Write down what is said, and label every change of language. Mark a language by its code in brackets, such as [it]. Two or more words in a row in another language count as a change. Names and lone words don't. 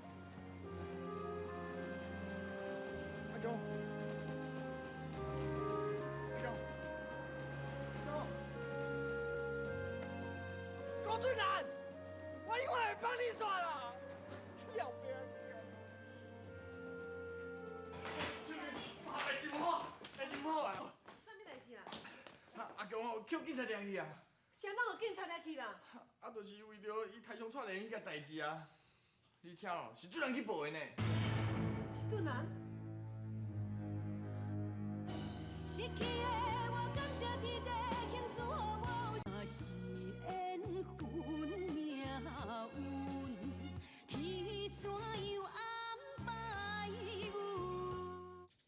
[nan] 阿强，高俊南，我以后会帮你耍啦，了不起！代志无好，代志无好啊！啥物代志啦？阿强吼，叫警察抓去啊！啥人互警察抓去啦？啊，就是为着伊台上串联迄个代志啊！而且哦，是主人去报的呢。是俊男？失去的我感谢天地倾诉予我，若是缘分命运，天怎样安排阮？